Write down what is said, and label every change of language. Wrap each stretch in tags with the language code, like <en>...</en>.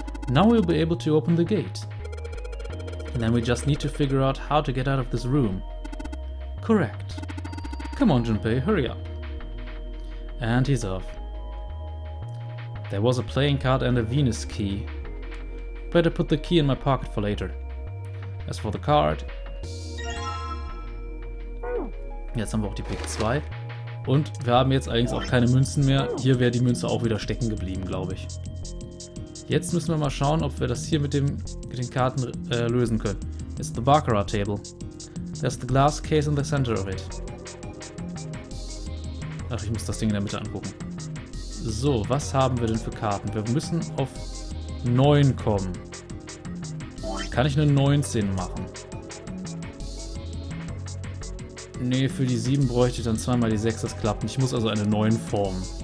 <en>Now we'll be able to open the gate. And then we just need to figure out how to get out of this room. Correct. Come on, Junpei, hurry up. And he's off. There was a playing card and a Venus key. Better put the key in my pocket for later. As for the card...</en> <de>Jetzt haben wir auch die Pick 2. Und wir haben jetzt allerdings auch keine Münzen mehr. Hier wäre die Münze auch wieder stecken geblieben, glaube ich. Jetzt müssen wir mal schauen, ob wir das hier mit den Karten lösen können.</de> <en>It's the Baccarat table. There's the glass case in the center of it.</en> <de>Ach, ich muss das Ding in der Mitte angucken. So, was haben wir denn für Karten? Wir müssen auf 9 kommen. Kann ich eine 19 machen? Nee, für die 7 bräuchte ich dann zweimal die 6, das klappt nicht. Ich muss also eine 9 formen.</de>